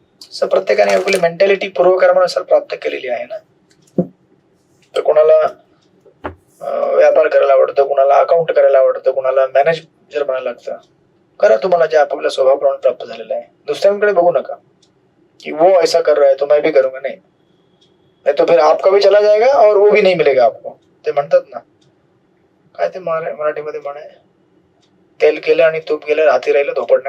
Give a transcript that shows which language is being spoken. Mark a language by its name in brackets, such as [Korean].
[Marathi] असं प्रत्येकाने आपली मेंटॅलिटी पूर्वकर्मानुसार प्राप्त केलेली आहे ना. तर कोणाला व्यापार करायला आवडतं, कुणाला अकाउंट करायला आवडतं, कुणाला मॅनेजर बनायला लागतं. करा तुम्हाला जे आपापल्या स्वभावाप्रमाणे प्राप्त झालेलं आहे. दुसऱ्यांकडे बघू नका कि [Hindi] वो ऐसा कर रहा है तो मैं भी करूंगा. नहीं तो फिर आपका भी चला जाएगा और वो भी नहीं मिलेगा आपको. [Marathi] ते म्हणतात ना, काय ते मराठीमध्ये म्हणे, तेल केलं आणि तूप गेलं हाती राहिलं धोपडणं.